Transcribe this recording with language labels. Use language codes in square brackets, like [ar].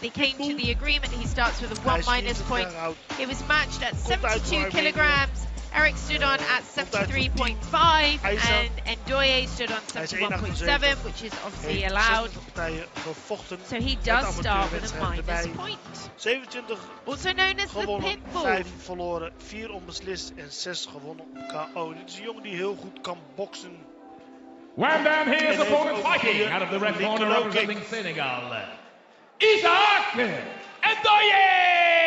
[en] They came to the agreement. He starts with a 1- point. It was matched at 72 kilograms. Eric stood on at 73.5 and Ndoye stood on 71.7, which is obviously allowed. So he does start with a minus point. 27 Also known as the [nl] gewonnen, [en] Pitbull. [nl] 5 verloren, 4 onbeslist en 6 gewonnen op KO. Dit is een jongen die heel goed kan boksen. [en] Well, then here's opponent fighting out of the red corner representing Senegal, Hazzar and Tabi.